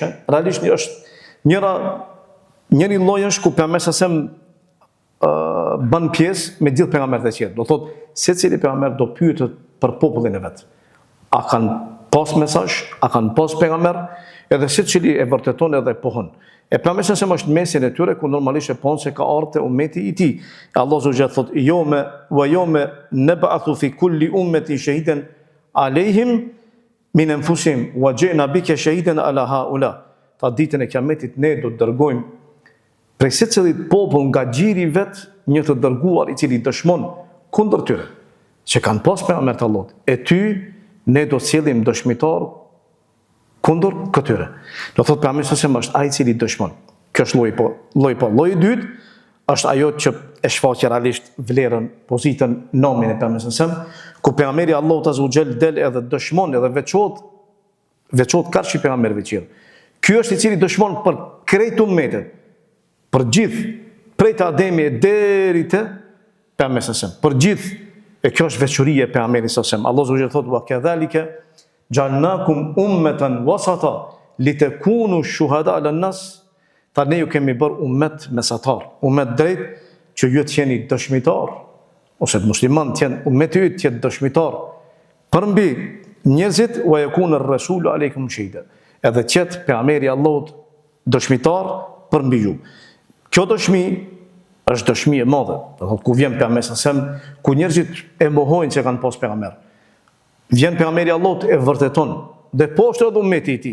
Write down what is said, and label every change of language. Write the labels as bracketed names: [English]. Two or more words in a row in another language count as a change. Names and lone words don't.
[Albanian] Realisht është njëri lloj është ku pejgamberi sa bën pjesë me gjithë pejgamberët e tjerë. Do thotë secili pejgamber do pyetet për popullin e vet. A kanë pas mesazh, a kanë pas pejgamber, edhe secili e vërteton edhe pohon. E pejgamberi sa është mesin e tyre ku normalisht e pohon se ka ardhur ummeti i tij. Allahu xhel thotë [Arabic] يوم نبعث في كل أمة شهيدا عليهم من أنفسهم وجئنا بك شهيدا على هؤلاء. [Albanian] Ta ditën e Kiametit ne do të dërgojmë prej secilit popull nga gjiri vet një të dërguar i cili dëshmon kundër tyre që kanë pas pejgamber të Allahut. E ty ne do të sjellim dëshmitar kundër këtyre. Do thotë pejgamberi është ai i cili dëshmon. Kjo është lloji po. Lloji i dytë është ajo që e shfaq realisht vlerën, pozitën, nomin e pejgamberit, ku pejgamberi Allahut [Arabic] عز وجل [Albanian] del edhe dëshmon edhe veçohet karshi pejgamberëve të tjerë. Ky është i cili dëshmon për krejt ummetet, për gjithë prej të Ademi deri te pejgamberi, për gjithë E kjo është veçuria e pejgamberit [Arabic] صلى الله عليه وسلم. [Albanian] Allahu subhanahu thotë [Arabic] وكذلك جعلناكم أمة وسطا لتكونوا شهداء على الناس. [Albanian] Ta ne ju kemi bërë ummet mesatar, ummet drejt që ju të jeni dëshmitar, ose të musliman të jenë ummeti yt të jetë dëshmitar përmbi njerëzit [Arabic] ويكون الرسول عليكم شهيدا. [Albanian] Edhe të jetë pejgamberi i Allahut dëshmitar përmbi ju. Kjo dëshmi është dëshmi e madhe. Do thotë ku vjen pejgamberi sallallahu ku njerëzit e mohojnë se kanë pas pejgamber. Vjen pejgamberi i Allahut e vërteton dhe poshtë edhe ummeti i tij.